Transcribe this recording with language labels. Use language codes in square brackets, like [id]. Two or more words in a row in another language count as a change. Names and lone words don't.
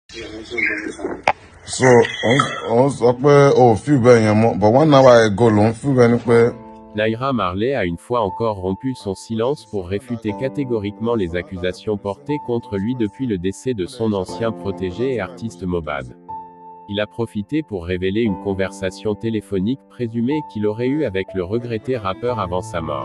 [yo] So, on sọ pé o feel bẹ́ẹ̀ yẹn mọ́, [en] but 1 hour ago [yo] ló ń feel bẹ́ẹ̀ ni pé. [fr] Naira Marley a une fois encore rompu son silence pour réfuter catégoriquement les accusations portées contre lui depuis le décès de son ancien protégé et artiste Mohbad. Il a profité pour révéler une conversation téléphonique présumée qu'il aurait eue avec le regretté rappeur avant sa mort.